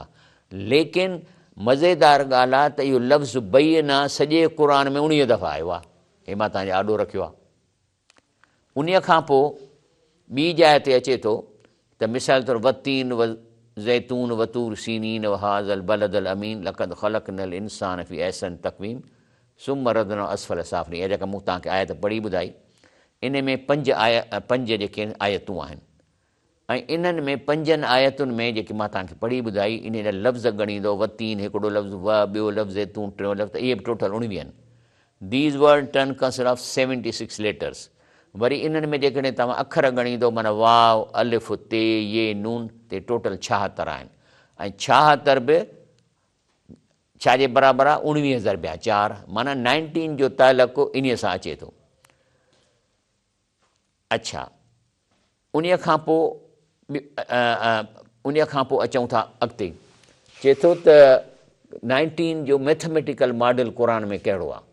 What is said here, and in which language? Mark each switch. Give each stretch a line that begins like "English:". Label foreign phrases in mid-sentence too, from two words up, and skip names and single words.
Sindhi: लेकिन मज़ेदार ॻाल्हि आहे त इहो लफ़्ज़ बय्यिना सॼे क़ुर में 19 दफ़ा आयो आहे। हे मां तव्हांजे आॾो रखियो आहे। उन खां पोइ ॿी जाइ ते अचे थो त मिसाल तौरु
Arabic: والتين و زيتون والطور سينين وهذا البلد الأمين لقد خلقنا الإنسان في أحسن تقويم ثم رددنا أسفل سافلين.
Sindhi: इहा जेका मूं तव्हांखे आयत पढ़ी ॿुधाई, इन में पंज जेके आयतूं आहिनि, ऐं इन्हनि में 5 आयतुनि में जेके मां तव्हांखे पढ़ी ॿुधाई, इन जा लफ़्ज़ ॻणींदो वतीन हिकिड़ो लफ़्ज़, ॿियो लफ़्ज़ ज़ैतून, टियों लफ़्ज़, इहे बि टोटल 19 आहिनि।
English: These were turn consist of 76 letters.
Sindhi: वरी इन्हनि में जेकॾहिं तव्हां अखर ॻणींदो माना वाव अलिफ़ ते ये नून ते टोटल 76 आहिनि, ऐं 76 बि छाजे बराबरि आहे, 19 ज़रबिया 4 माना 19 जो तालुक़ु इन सां अचे थो। अच्छा, उन खां पोइ अचूं था अॻिते, चए थो त 19 जो
English: mathematical model
Sindhi: क़ुर में कहिड़ो आहे।